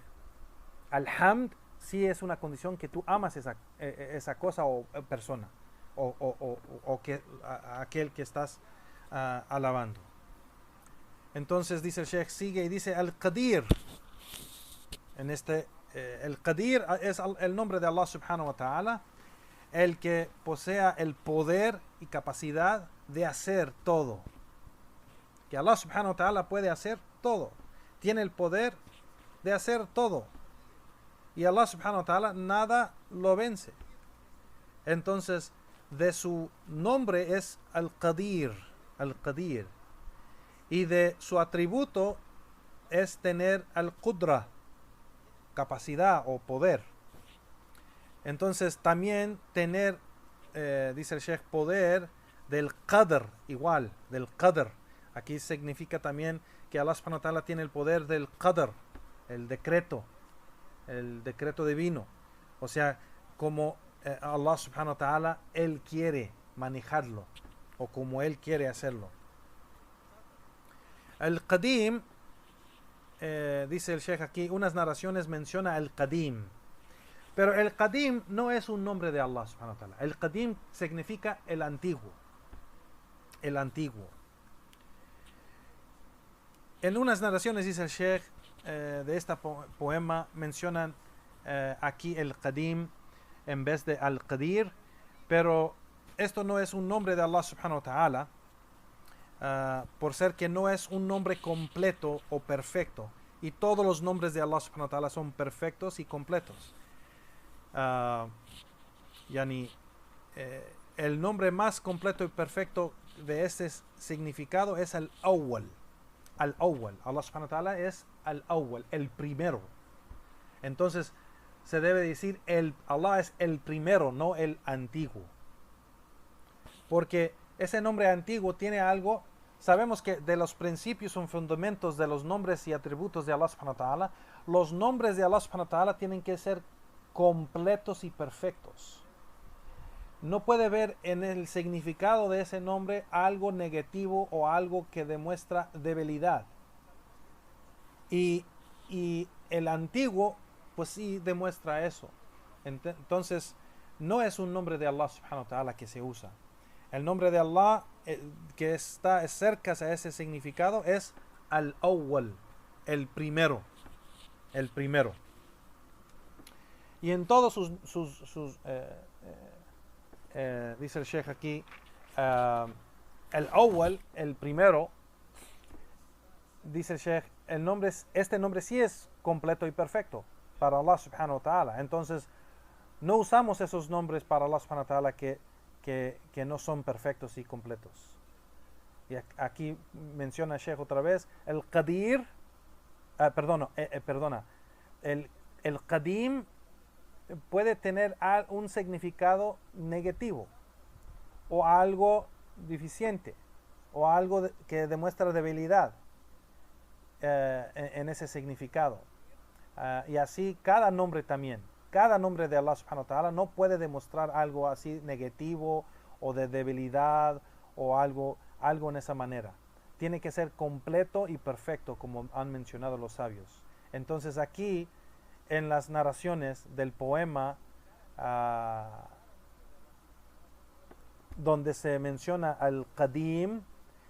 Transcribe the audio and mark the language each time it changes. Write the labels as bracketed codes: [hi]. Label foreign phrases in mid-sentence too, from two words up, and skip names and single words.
[es] Alhamd sí es una condición que tú amas esa cosa o persona o que aquel que estás alabando. Entonces dice el Sheikh, sigue y dice Al-Qadir. El Qadir es el nombre de Allah [ar] سبحانه وتعالى, [es] el que posea el poder y capacidad de hacer todo. Que Allah [ar] سبحانه وتعالى [es] puede hacer todo. Tiene el poder de hacer todo. Y Allah [ar] سبحانه وتعالى [es] nada lo vence. Entonces, de su nombre es Al-Qadir. Al-Qadir. Y de su atributo es tener Al-Qudra, capacidad o poder. Entonces, también tener, dice el Sheikh, poder del Qadr, igual, del Qadr. Aquí significa también que Allah [ar] سبحانه وتعالى [es] tiene el poder del Qadr, el decreto divino. O sea, como Allah [ar] سبحانه وتعالى, [es] Él quiere manejarlo, o como Él quiere hacerlo. El Qadim, dice el Sheikh aquí, unas narraciones menciona el Qadim. Pero el Qadim no es un nombre de Allah [ar] سبحانه وتعالى. [es] El Qadim significa el antiguo. El antiguo. En unas narraciones, dice el Sheikh, de este poema, mencionan aquí el Qadim en vez de Al-Qadir, pero esto no es un nombre de Allah [ar] سبحانه وتعالى, [es] por ser que no es un nombre completo o perfecto, y todos los nombres de Allah [ar] سبحانه وتعالى [es] son perfectos y completos. El nombre más completo y perfecto de este significado es Al-Awwal. Al-Awwal. Allah [ar] سبحانه وتعالى [es] es Al-Awwal, el primero. Entonces se debe decir Allah es el primero, no el antiguo. Porque ese nombre antiguo tiene algo. Sabemos que de los principios o fundamentos de los nombres y atributos de Allah [ar] سبحانه وتعالى, [es] los nombres de Allah [ar] سبحانه وتعالى [es] tienen que ser completos y perfectos. No puede ver en el significado de ese nombre algo negativo o algo que demuestra debilidad. Y el antiguo, pues sí demuestra eso. Entonces, no es un nombre de Allah [ar] سبحانه وتعالى [es] que se usa. El nombre de Allah que está cerca a ese significado es Al-Awwal, el primero. El primero. Y en todos dice el Sheikh aquí, el Awwal, el primero, dice el Sheikh, este nombre sí es completo y perfecto para Allah [ar] سبحانه وتعالى. [es] Entonces, no usamos esos nombres para Allah [ar] سبحانه وتعالى [es] que no son perfectos y completos. Y aquí menciona el Sheikh otra vez, el Qadir, perdona, el Qadim puede tener un significado negativo o algo deficiente o algo que demuestra debilidad en ese significado. Y así cada nombre también. Cada nombre de Allah [ar] سبحانه وتعالى [es] no puede demostrar algo así negativo o de debilidad o algo en esa manera. Tiene que ser completo y perfecto, como han mencionado los sabios. Entonces aquí, en las narraciones del poema, donde se menciona al Qadim, dice